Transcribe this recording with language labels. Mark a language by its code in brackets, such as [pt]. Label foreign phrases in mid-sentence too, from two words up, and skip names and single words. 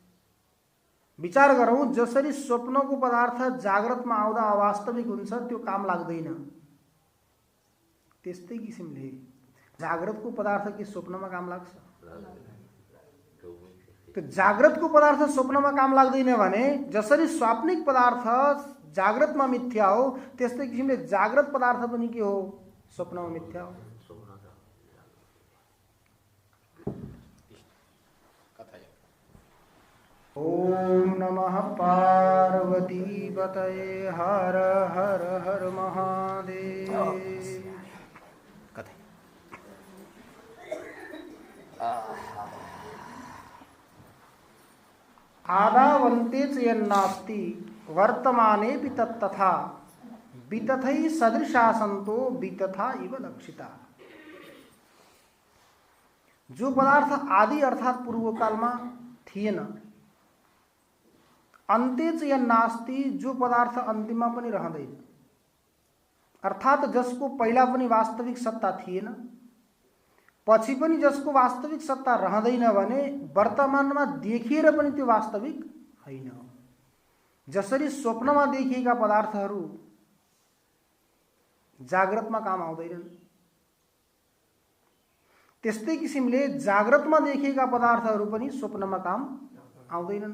[ne] विचार गरौँ, जसरी स्वप्नको पदार्थ जाग्रतमा आउँदा अवास्तविक हुन्छ, त्यो काम लाग्दैन, त्यस्तै किसिमले जाग्रतको पदार्थ के स्वप्नमा काम लाग्छ? तो जाग्रतको पदार्थ स्वप्नमा काम लाग्दैन भने जसरी स्वाप्निक पदार्थ जाग्रतमा मिथ्या हो, त्यस्तै किसिमले जाग्रत पदार्थ पनि के हो? स्वप्नमा मिथ्या हो। [sa] ओम नमः पार्वती पतये, हर हर हर महादेव। आदावन्ते च यन्नास्ति वर्तमानेऽपि तत्तथा वितथै सदृशा सन्तो वितथा इव लक्षिता। [ne] जो पदार्थ आदि अर्थात पूर्व कालमा थिएन, [sa] अन्ते च यन्नास्ति, [ne] जो पदार्थ अन्तिममा पनि रहँदैन, अर्थात जसको पहिला पनि वास्तविक सत्ता थिएन, पछि पनि जसको वास्तविक सत्ता रहँदैन भने वर्तमानमा देखिएर पनि त्यो वास्तविक होइन। जसरी स्वप्नमा देखिएका पदार्थहरू जाग्रतमा काम आउँदैनन्, त्यस्तै किसिमले जाग्रतमा देखिएका पदार्थहरू पनि स्वप्नमा काम आउँदैनन्।